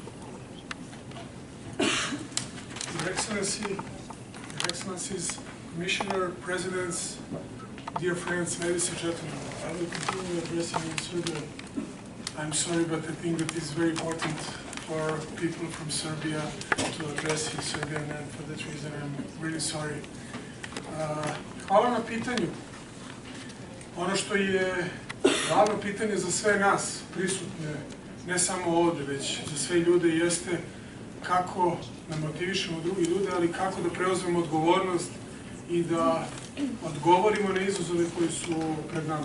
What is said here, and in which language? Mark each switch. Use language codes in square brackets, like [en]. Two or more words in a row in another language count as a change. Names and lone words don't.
[en] Your Excellencies, Commissioner, Presidents, dear friends, ladies and gentlemen, I will continue addressing in Serbian. I'm sorry, but I think that it's very important for people from Serbia to address in Serbian, and for that reason I'm really sorry. [sr] Hvala na pitanju. Ono što je glavno pitanje za sve nas prisutne, ne samo ovdje, već za sve ljude, jeste kako da motivišemo drugi ljude, ali kako da preuzmemo odgovornost i da odgovorimo na izazove koji su pred nama.